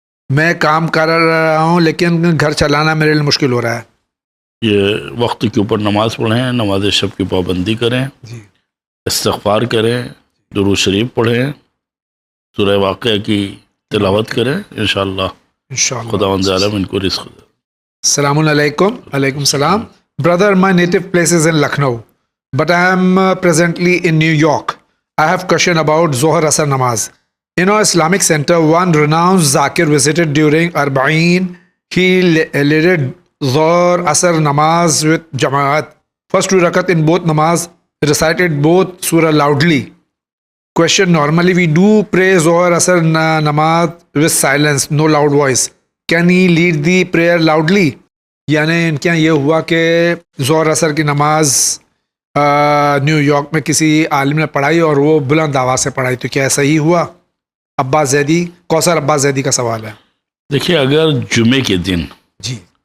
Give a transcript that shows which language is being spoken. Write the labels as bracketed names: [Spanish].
[Urdu] میں کام کر رہا ہوں لیکن گھر چلانا میرے لیے مشکل ہو رہا ہے. یہ وقت کے اوپر نماز پڑھیں, نماز شب کی پابندی کریں, جی استغفار کریں, درود شریف پڑھیں, سورہ واقعہ کی تلاوت کریں, انشاءاللہ انشاءاللہ. خداوند عالم ان کو رزق دے. السلام علیکم. علیکم السلام. [English] Brother, my native place is in Lucknow, but I am presently in New York. I have question about Zohar Asr Namaz. In our Islamic center, one renowned Zakir visited during Arba'een. He led Zohar Asr Namaz with Jamaat. First two rakat in both namaz, recited both surah loudly. Question: normally we do pray Zohar Asr Namaz with silence, no loud voice. Can he lead the prayer loudly? [Urdu] یعنی ان کے یہاں یہ ہوا کہ ظہر عصر کی نماز نیو یارک میں کسی عالم نے پڑھائی اور وہ بلند آواز سے پڑھائی, تو کیا ایسا ہی ہوا؟ عباس زیدی, کوثر عباس زیدی کا سوال ہے. دیکھیے, اگر جمعے کے دن جی